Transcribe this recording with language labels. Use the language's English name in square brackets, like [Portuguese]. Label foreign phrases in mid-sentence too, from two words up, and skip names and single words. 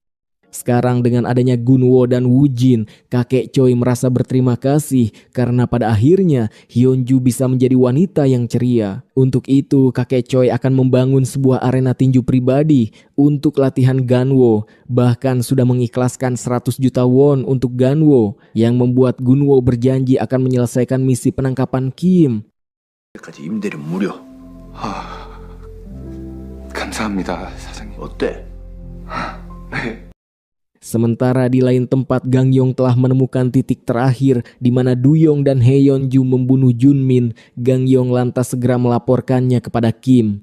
[Indonesian] Sekarang dengan adanya Gunwo dan Woojin, kakek Choi merasa berterima kasih karena pada akhirnya Hyunju bisa menjadi wanita yang ceria. Untuk itu kakek Choi akan membangun sebuah arena tinju pribadi untuk latihan Ganwo. Bahkan sudah mengikhlaskan 100 juta won untuk Ganwo, yang membuat Gunwo berjanji akan menyelesaikan misi penangkapan Kim. [Korean] 임대료 무료. 감사합니다, 사장님. 어때? 네. [Indonesian] Sementara di lain tempat, Gangyong telah menemukan titik terakhir di mana Duyong dan Hyunju membunuh Junmin. Gangyong lantas segera melaporkannya kepada Kim.